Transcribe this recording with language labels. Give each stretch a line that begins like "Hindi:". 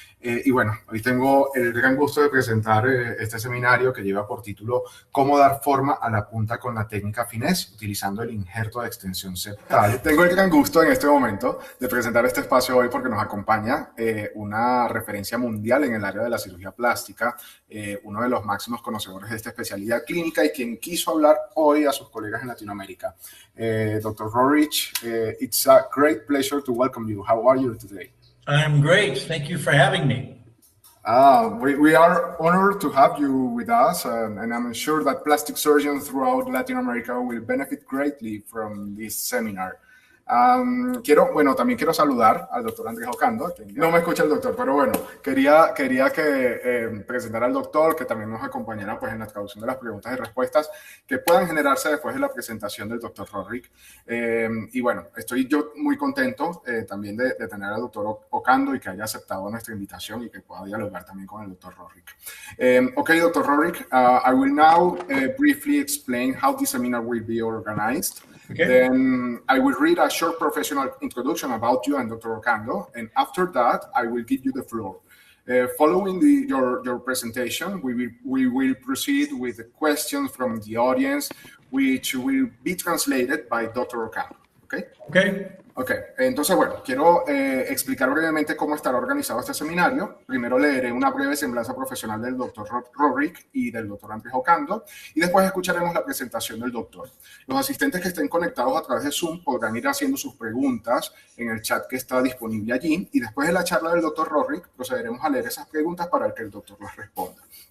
Spanish: Y bueno, hoy tengo el gran gusto de presentar este seminario que lleva por título Cómo dar forma a la punta con la técnica finés, utilizando el injerto de extensión septal. Tengo el gran gusto en este momento de presentar este espacio hoy porque nos acompaña una referencia mundial en el área de la cirugía plástica, uno de los máximos conocedores de esta especialidad clínica y quien quiso hablar hoy a sus colegas en Latinoamérica.
English: Dr. Rohrich, it's a great pleasure to welcome you. How are you today? I'm great. Thank you for having me. We are honored to have you with us, and I'm sure that plastic surgeons throughout Latin America will benefit greatly from this seminar.
Spanish: También quiero saludar al doctor Andrés Ocando. No me escucha el doctor, pero bueno, quería que presentara al doctor, que también nos acompañara pues, en la traducción de las preguntas y respuestas que puedan generarse después de la presentación del doctor Rohrich. Y bueno, estoy yo muy contento también de tener al doctor Ocando y que haya aceptado nuestra invitación y que pueda dialogar también con el doctor Rohrich.
English: Okay, Dr. Rohrich, I will now briefly explain how this seminar will be organized. Okay. Then I will read a short professional introduction about you and Dr. Ocando, and after that, I will give you the floor. Following your presentation, we will proceed with the questions from the audience, which will be translated by Dr. Ocando. Okay? Okay.
Spanish: Ok, entonces bueno, quiero explicar brevemente cómo estará organizado este seminario. Primero leeré una breve semblanza profesional del doctor Rohrich y del doctor Andrés Ocando y después escucharemos la presentación del doctor. Los asistentes que estén conectados a través de Zoom podrán ir haciendo sus preguntas en el chat que está disponible allí y después de la charla del doctor Rohrich procederemos a leer esas preguntas para que el doctor las responda.